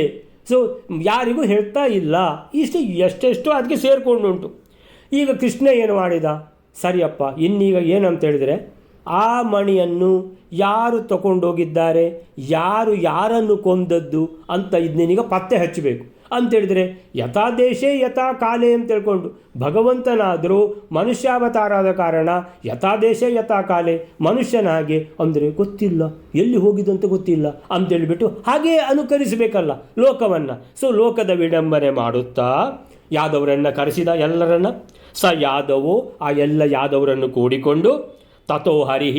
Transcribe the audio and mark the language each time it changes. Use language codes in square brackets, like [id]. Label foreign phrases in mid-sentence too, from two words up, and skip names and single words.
[kn] ಸೊ ಯಾರಿಗೂ ಹೇಳ್ತಾ ಇಲ್ಲ. ಇಷ್ಟು ಎಷ್ಟೆಷ್ಟೋ ಅದಕ್ಕೆ ಸೇರಿಕೊಂಡುಂಟು. ಈಗ ಕೃಷ್ಣ ಏನು ಮಾಡಿದ? ಸರಿಯಪ್ಪ, ಇನ್ನೀಗ ಏನಂತ ಹೇಳಿದರೆ ಆ ಮಣಿಯನ್ನು ಯಾರು ತಗೊಂಡೋಗಿದ್ದಾರೆ, ಯಾರನ್ನು ಕೊಂದದ್ದು ಅಂತ ಇದನ್ನೀಗ ಪತ್ತೆ ಹಚ್ಚಬೇಕು ಅಂತೇಳಿದರೆ [sa] ಯಥಾ ದೇಶೇ ಯಥಾ ಕಾಲೇ [kn] ಅಂತ ಹೇಳ್ಕೊಂಡು ಭಗವಂತನಾದರೂ ಮನುಷ್ಯಾವತಾರಾದ ಕಾರಣ [sa] ಯಥಾ ದೇಶೇ ಯಥಾ ಕಾಲೇ [kn] ಮನುಷ್ಯನ ಹಾಗೆ ಅಂದರೆ ಗೊತ್ತಿಲ್ಲ, ಎಲ್ಲಿ ಹೋಗಿದಂತ ಗೊತ್ತಿಲ್ಲ ಅಂತೇಳಿಬಿಟ್ಟು ಹಾಗೇ ಅನುಕರಿಸಬೇಕಲ್ಲ ಲೋಕವನ್ನು. ಸೊ ಲೋಕದ ವಿಡಂಬನೆ ಮಾಡುತ್ತಾ ಯಾದವರನ್ನು ಕರೆಸಿದ, ಎಲ್ಲರನ್ನ. [sa] ಸ ಯಾದವೋ, [kn] ಆ ಎಲ್ಲ ಯಾದವರನ್ನು ಕೂಡಿಕೊಂಡು [sa] ತಥೋ ಹರಿಹಿ.